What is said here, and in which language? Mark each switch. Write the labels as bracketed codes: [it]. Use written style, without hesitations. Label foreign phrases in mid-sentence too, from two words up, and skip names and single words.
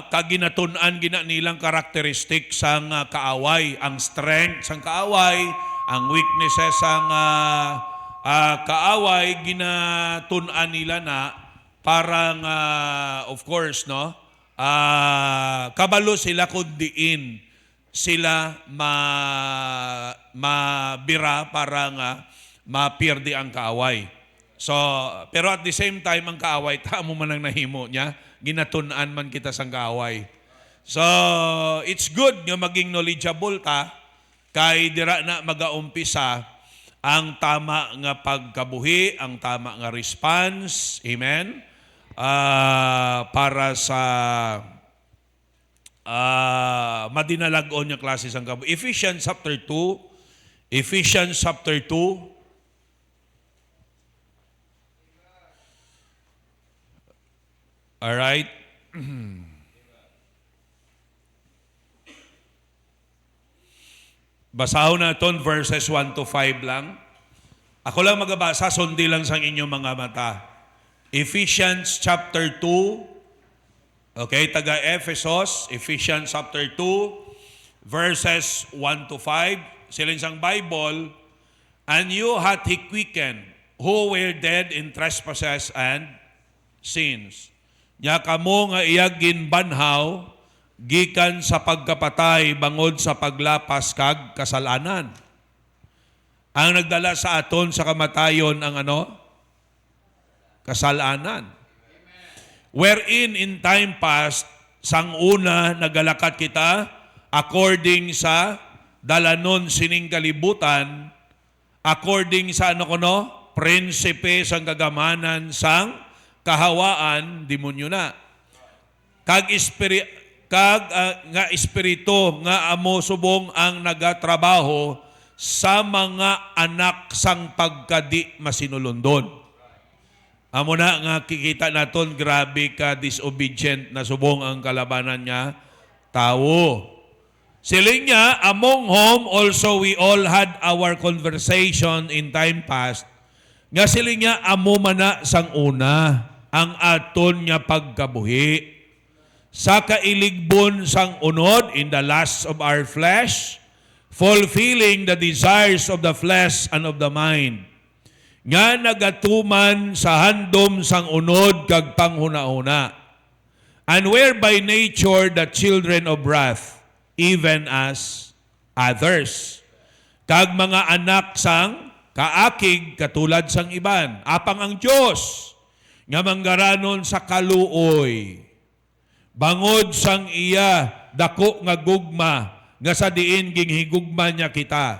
[hil] Kaginatun-an gina nilang karakteristik sang kaaway, ang strength sang kaaway, ang weaknesses sang kaaway, ginatun-an nila na parang [en] of course, [hil] no? Kabalo sila kundiin sila mabira para nga mapirdi ang kaaway. [en] So, pero at the same time, [hil] ang kaaway, tamo man ang nahimo niya, ginatunan man kita sang kaaway. [en] So, it's good [hil] nga maging knowledgeable ta, kay dira na magaumpisa ang tama nga pagkabuhi, ang tama nga response, amen? Para sa madinalagon yung klase sang kabuhi. [en] Ephesians chapter 2. Alright. [hil] Basahon naton verses 1 to 5 lang. Ako lang magabasa, sundi lang sang inyong mga mata. [en] Ephesians chapter 2. Okay, taga Ephesus, Ephesians chapter 2, verses 1 to 5. [hil] Siling sang [en] Bible, and you hath he quickened, who were dead in trespasses and sins. [hil] Nya kamo nga iyag ginbanhaw, gikan sa pagkapatay bangod sa paglapas kag kasalanan. Ang nagdala sa aton sa kamatayon ang ano? Kasalanan. [en] Wherein in time past, [hil] sang una nagalakat kita according sa dalanon sining kalibutan, according sa ano kono? Prinsipe sang kagamanan sang kahawaan, demonyo na. Kag nga espiritu nga amo subong ang nagatrabaho sa mga anak sang pagkadi masinulundon. Amo na nga kikita naton grabe ka disobedient na subong ang kalabanan niya tao. Siling niya, [en] among whom also we all had our conversation in time past. [hil] Nga siling niya, amo mana sang una ang aton niya pagkabuhi. Sa kailigbon sang unod [en] in the lusts of our flesh, fulfilling the desires of the flesh and of the mind. [hil] Nga nagatuman sa handom sang unod kag panghuna-una. [en] And were by nature the children of wrath, even as others. [hil] Kag mga anak sang kaakig katulad sang iban. Apang ang Diyos nga manggaranon sa kaluoy. Bangod sang iya dako nga gugma nga sa diin ginghigugma niya kita.